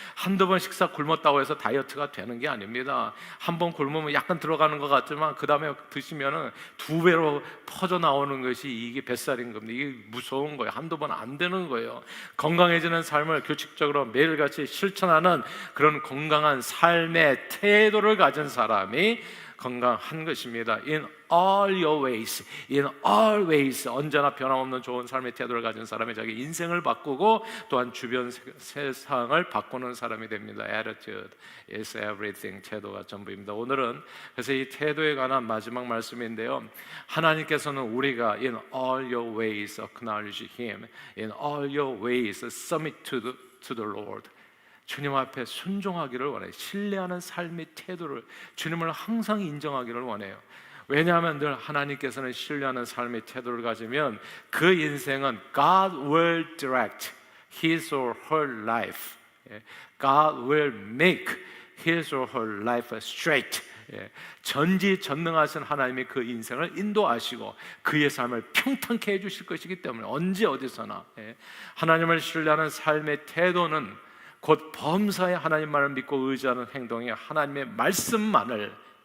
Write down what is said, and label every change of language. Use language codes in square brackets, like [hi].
[ko] 한두 번 식사 굶었다고 해서 다이어트가 되는 게 아닙니다. 한 번 굶으면 약간 들어가는 것 같지만 그 다음에 드시면은 2배로 퍼져 나오는 것이 이게 뱃살인 겁니다. 이게 무서운 거예요. 한두 번 안 되는 거예요. 건강해지는 삶을 규칙적으로 매일같이 실천하는 그런 건강한 삶의 태도를 가진 사람이 건강한 것입니다. [en] In all your ways, in all ways. [ko] 언제나 변함없는 좋은 삶의 태도를 가진 사람이 자기 인생을 바꾸고 또한 주변 세상을 바꾸는 사람이 됩니다. [en] Attitude is everything. [ko] 태도가 전부입니다. 오늘은 그래서 이 태도에 관한 마지막 말씀인데요, 하나님께서는 우리가 [en] in all your ways acknowledge Him, in all your ways submit to the Lord. [ko] 주님 앞에 순종하기를 원해요. 신뢰하는 삶의 태도를, 주님을 항상 인정하기를 원해요. 왜냐하면 늘 하나님께서는 신뢰하는 삶의 태도를 가지면 그 인생은 [en] God will direct his or her life. God will make his or her life straight. [ko] 전지전능하신 하나님이 그 인생을 인도하시고 그의 삶을 평탄케 해주실 것이기 때문에 언제 어디서나 하나님을 신뢰하는 삶의 태도는 곧 범사에 하나님만을 믿고 의지하는 행동이 하나님의 말씀만을